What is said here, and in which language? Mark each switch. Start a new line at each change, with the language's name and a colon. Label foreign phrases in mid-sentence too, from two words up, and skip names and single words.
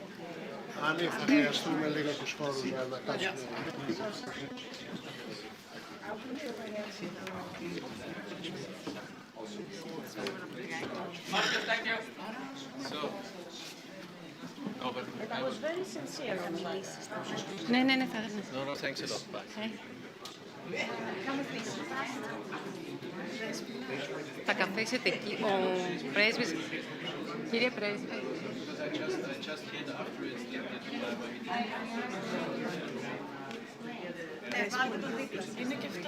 Greek: Αν θα χρειαστούμε λίγο τους χώρους να κάτσουμε.
English: I was very sincere on this. No, thanks a lot. Bye.
Greek: Θα καθίσετε εκεί, ο πρέσβης. Κύριε πρέσβη. Ναι, βάλτε το δίπλα. Είναι και αυτό.